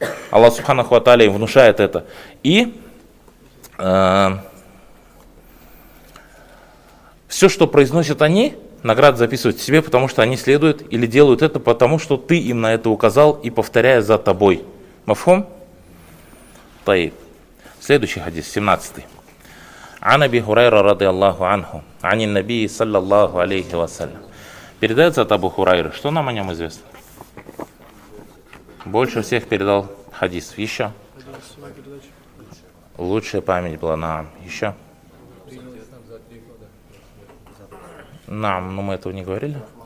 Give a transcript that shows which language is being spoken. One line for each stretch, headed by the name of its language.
Russian: Аллах Субханаху ва Тааля им внушает это. И все, что произносят они, награды записывают себе, потому что они следуют или делают это, потому что ты им на это указал и повторяя за тобой. Мафхум? Таиб. Следующий хадис, 17-й.
Arabic: عن أبي هريرة رضي الله عنه عن النبي صلى الله عليه وسلم.
Russian: Передается от Абу Хурайры. Что нам о нем известно? Больше всех передал хадис. Еще? Лучшая память была нам. Еще? Нам, но мы этого не говорили.